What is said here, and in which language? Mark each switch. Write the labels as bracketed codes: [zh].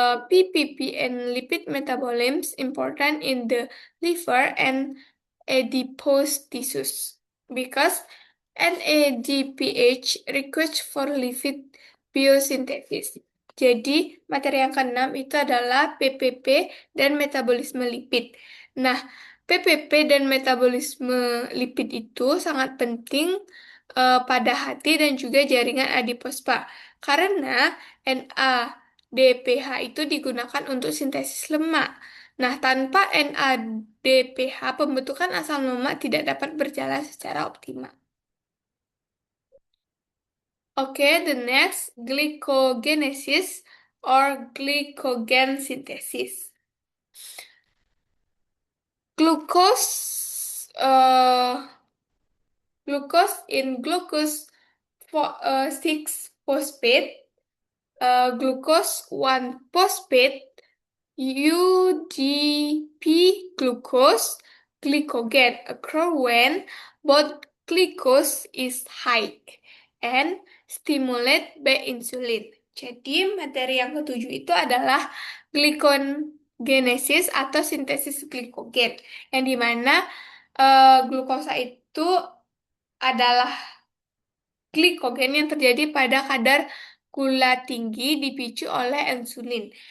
[en] PPP and lipid metabolism important in the liver and adipose tissues because NADPH requires for lipid biosynthesis. [id] Jadi, materi yang keenam itu adalah PPP dan metabolisme lipid. Nah, PPP dan metabolisme lipid itu sangat penting pada hati dan juga jaringan adipospa, karena NADPH itu digunakan untuk sintesis lemak. Nah, tanpa NADPH, pembentukan asam lemak tidak dapat berjalan secara optimal. [en] Oke, the next, glycogenesis or glycogen synthesis. Glucose, glucose in glucose 6 phosphate, glucose 1 phosphate, UGP glucose, glycogen occur when both glucose is high and stimulate by insulin. [id] Jadi materi yang ketujuh itu adalah glycogenesis atau sintesis glikogen, yang dimana glukosa itu adalah glikogen yang terjadi pada kadar gula tinggi dipicu oleh insulin.